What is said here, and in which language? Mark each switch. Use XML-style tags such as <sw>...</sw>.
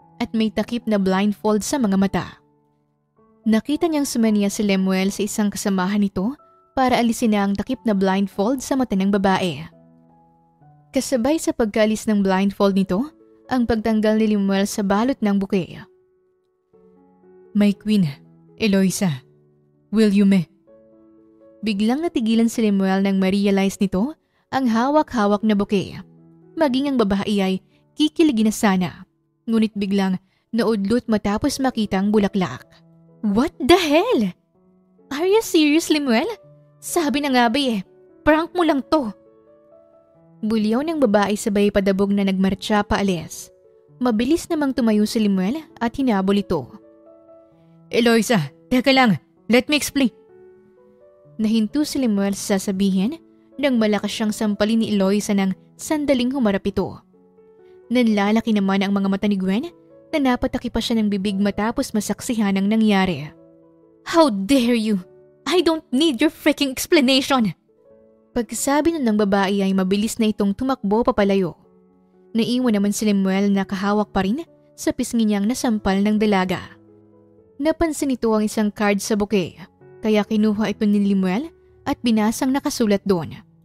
<tl>at may takip na blindfold sa mga mata. Nakita niyang sumaniya si Lemuel sa isang kasamahan nito para alisin na ang takip na blindfold sa mata ng babae. Kasabay sa pagkaalis ng blindfold nito, ang pagtanggal ni Lemuel sa balot ng buke.</tl> <en>My queen, Eloisa, will you me?</en> <tl>Biglang natigilan si Lemuel nang ma-realize nito ang hawak-hawak na buke. Maging ang babae ay kikiligin na sana, ngunit biglang naudlot matapos makita ang bulaklak.</tl> <en>What the hell? Are you serious, Lemuel?</en> <tl>Sabi na nga ba prank mo lang to. Bulyaw ng babae sabay padabog na nagmarcha paalis. Mabilis namang tumayo si Lemuel at hinabol ito.</tl> <en>Eloisa,</en> <tl>teka lang,</tl> <en>let me explain.</en> <tl>Nahinto si Lemuel sa sasabihin nang malakas siyang sampalin ni Eloisa ng sandaling humarap ito. Nanlalaki naman ang mga mata ni Gwen na napataki pa siya ng bibig matapos masaksihan ang nangyari.</tl> <en>How dare you! I don't need your freaking explanation!</en> <tl>Pagkasabi nun ng babae ay mabilis na itong tumakbo papalayo. Naiwan naman si Lemuel na kahawak pa rin sa pisngi niyang nasampal ng dalaga. Napansin ito ang isang card sa buke, kaya kinuha ito ni Lemuel at binasang nakasulat doon.</tl>